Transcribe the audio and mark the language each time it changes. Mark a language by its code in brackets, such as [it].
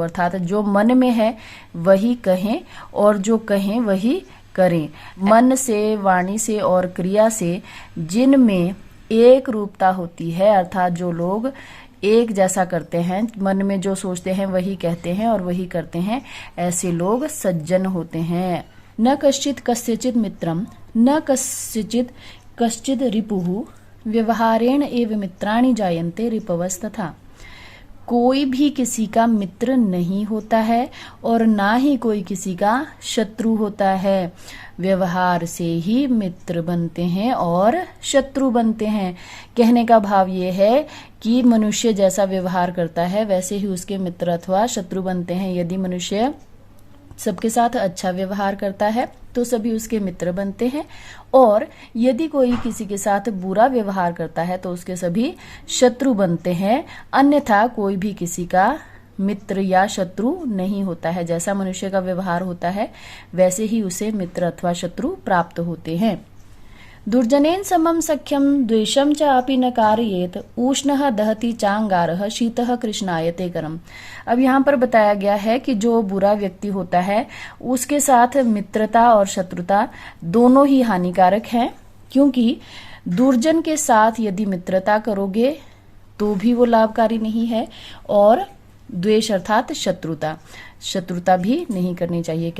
[hi] अर्थात जो मन में है वही कहें और जो कहें वही करें। मन से, वाणी से और क्रिया से जिनमें एक रूपता होती है, अर्थात जो लोग एक जैसा करते हैं, मन में जो सोचते हैं वही कहते हैं और वही करते हैं, ऐसे लोग सज्जन होते हैं। [sa] न कश्चित कस्यचित् मित्रम न कस्यचित् कश्चित् रिपुः व्यवहारेण एव मित्राणि जायन्ते रिपवस्तथा। [hi] कोई भी किसी का मित्र नहीं होता है और ना ही कोई किसी का शत्रु होता है। व्यवहार से ही मित्र बनते हैं और शत्रु बनते हैं। कहने का भाव ये है कि मनुष्य जैसा व्यवहार करता है वैसे ही उसके मित्र अथवा शत्रु बनते हैं। यदि मनुष्य सबके साथ अच्छा व्यवहार करता है तो सभी उसके मित्र बनते हैं, और यदि कोई किसी के साथ बुरा व्यवहार करता है तो उसके सभी शत्रु बनते हैं। अन्यथा कोई भी किसी का मित्र या शत्रु नहीं होता है। जैसा मनुष्य का व्यवहार होता है वैसे ही उसे मित्र अथवा शत्रु प्राप्त होते हैं। [sa] दुर्जनेन समम सख्यम द्वेषम च अपि न कारयेत उष्णः दहति चांगारः शीतः कृष्णायते करम। [hi] अब यहाँ पर बताया गया है कि जो बुरा व्यक्ति होता है उसके साथ मित्रता और शत्रुता दोनों ही हानिकारक हैं, क्योंकि दुर्जन के साथ यदि मित्रता करोगे तो भी वो लाभकारी नहीं है, और द्वेष अर्थात शत्रुता भी नहीं करनी चाहिए।